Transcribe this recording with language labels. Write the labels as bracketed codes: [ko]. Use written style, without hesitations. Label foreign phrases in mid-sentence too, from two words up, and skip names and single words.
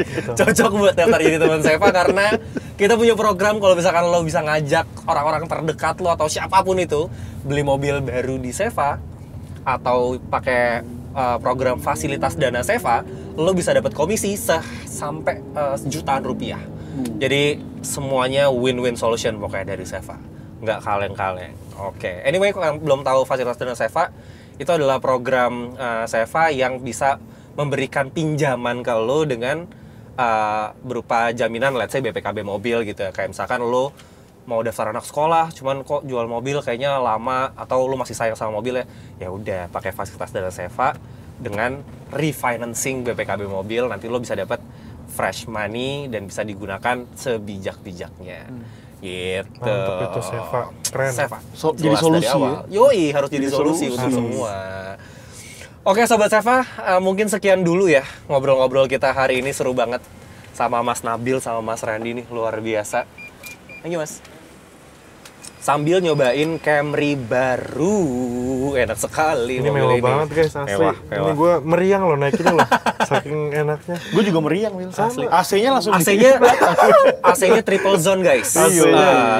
[id] Cocok buat daftar jadi teman Seva karena kita punya program kalau misalkan lo bisa ngajak orang-orang terdekat lo atau siapapun itu beli mobil baru di Seva atau pakai program fasilitas dana Seva, lo bisa dapat komisi sampai jutaan rupiah. Jadi semuanya [en] win-win solution [id] pokoknya dari Seva, nggak kaleng-kaleng. Oke. Anyway, kalau yang belum tahu fasilitas dana Seva, itu adalah program Seva yang bisa memberikan pinjaman ke lo dengan berupa jaminan, [en] let's say [id] BPKB mobil gitu ya. Kayak misalkan lo mau daftar anak sekolah, cuman kok jual mobil kayaknya lama atau lo masih sayang sama mobil ya udah pakai fasilitas dana Seva dengan refinancing BPKB mobil, nanti lo bisa dapat [en] fresh money [id] dan bisa digunakan sebijak-bijaknya. Gitu. Mantap itu Seva. Keren. Seva. Jadi Jelas solusi dari awal. ya? Yoi, harus jadi Jadi solusi solusi. untuk semua. Oke Sobat Seva, mungkin sekian dulu ya ngobrol-ngobrol kita hari ini, seru banget sama Mas Nabil sama Mas Randy nih, luar biasa. [en] Thank you Mas. [id] Sambil nyobain Camry baru, enak sekali Ini mobil mewah banget guys, asli. Mewah, Ini mewah. gue meriang loh naikinnya loh. Saking enaknya. Gue juga meriang, Wil. Asli. AC-nya langsung AC-nya [en] triple zone [id] guys. Iya.